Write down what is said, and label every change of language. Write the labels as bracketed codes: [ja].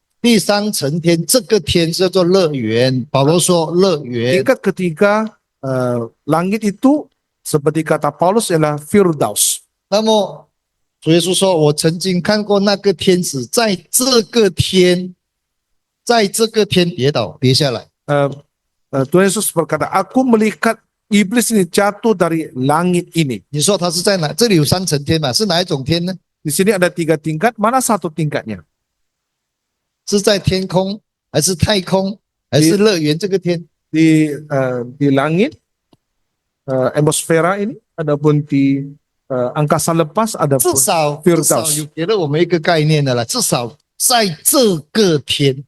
[zh] 第三层天，这个天叫做乐园。保罗说乐园。 [ms] Tingkat ketiga langit itu seperti kata Paulus ialah Firdaus. [zh] 那么主耶稣说：“我曾经看过那个天使在这个天跌倒跌下来。” [ms] Tuhan Yesus berkata, aku melihat iblis ini jatuh dari langit ini. [zh] 你说他是在哪？这里有三层天嘛？是哪一种天呢？ [ms] Di sini ada 3 tingkat, mana satu tingkatnya? [zh] 是在天空，还是太空，还是乐园这个天？ [ms] Di langit atmosfera ini, adapun di angkasa lepas, [zh] 至 [ms] adapun [zh] 少 [ms] Firdaus. [zh] 有给了我们一个概念的了。至少在这个天，